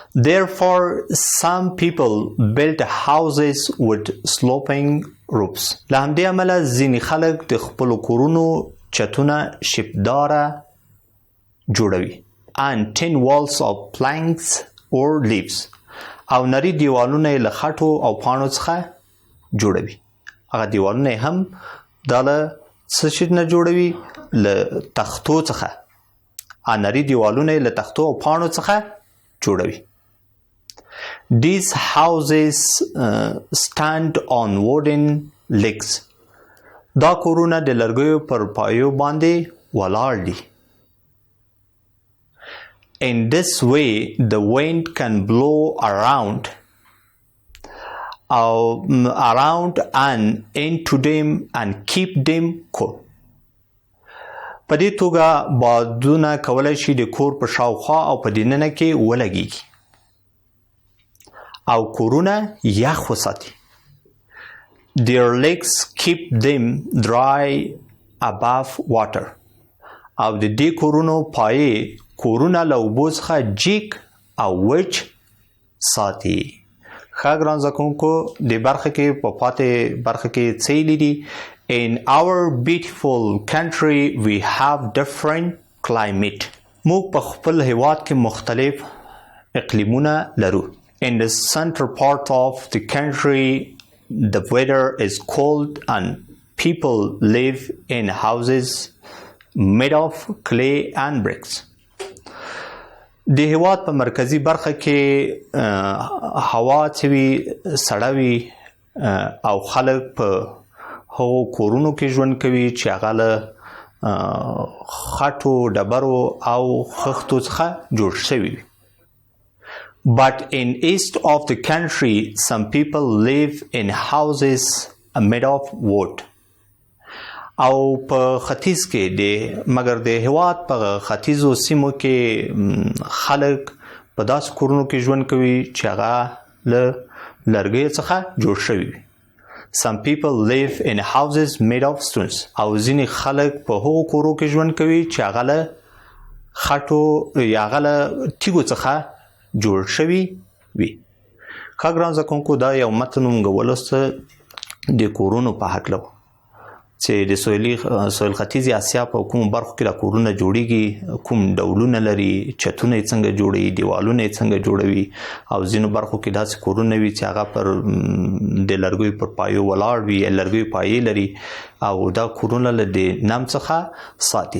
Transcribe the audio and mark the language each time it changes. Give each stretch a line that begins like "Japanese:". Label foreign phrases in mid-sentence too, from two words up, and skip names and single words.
English: Therefore, some people built houses with sloping roofs.
Pashto: له همدې امله ځینې خلک د خپلو کورونو چتونه شپداره جوړوي.
English: And thin walls of planks or leaves.
Pashto: او نری دیوالونه له خټو او پاڼو څخه جوړوي. هغه دیوالونه هم دا له څه شي نه جوړوي؟ له تختو څخه. نری دیوالونه له تختو او پاڼو څخه جوړوي.
English: These houses stand on wooden legs.
Pashto: دا کورونه د لرګیو پر پایو باندې ولاړ دي.
English: In this way, the wind can blow around and into them and keep them cool.
Pashto: په دې توګه بادونه کولی شي د کور په شاوخوا او په دننه کې ولګیږي او کورونه یخ وساتي.
English: Their legs keep them dry above water.
Pashto: او د دې کورونو پایې کورونه له اوبو څخه جیک او وچ ساتي. ښه ګران زده کوونکو دې برخه کې په پاتې برخه کې څه ویلي دي؟
English: In our beautiful country we have different climate.
Pashto: موږ په خپل هیواد کې مختلف اقلیمونه لرو.
English: In the central part of the country the weather is cold and people live in houses made of clay and bricks.
Pashto: د هیواد په مرکزی برخه کې هوا چې وي سړه وي او خلک په هغو کورونو کې ژوند کوي چې هغه له خټو ډبرو او خښتو څخه جوړ شوي وي.
English: But in east of the country some people live in houses made of wood.
Pashto: او په ختیځ کې مګر د هیواد په ختیځو سیمو کې خلک په داسې کورونو کې ژوند کوي چې هغه له لرګیو څخه جوړ شوي وي.
English: Some people live in houses made of stones.
Pashto: او ځینې خلک په هغو کورو کې ژوند کوي چې هغه له خټو یا هغه له تیږو څخه جوړ شوي وي. ښه ګران زده کوونکو دا یو متن موږ ولوسته د کورونو په هکله و چې د سویل ختیځې اسیا په کومو برخو کې دا کورونه جوړیږي، کوم ډولونه لري، چتونه یې څنګه جوړوي، دیوالونه یې څنګه جوړوي او ځینو برخو کې داسې کورونه وي چې هغه پر د لرګیو پر پایو ولاړ وي یا لرګیو پایې لري او دا کورونه له د نم څخه ساتي.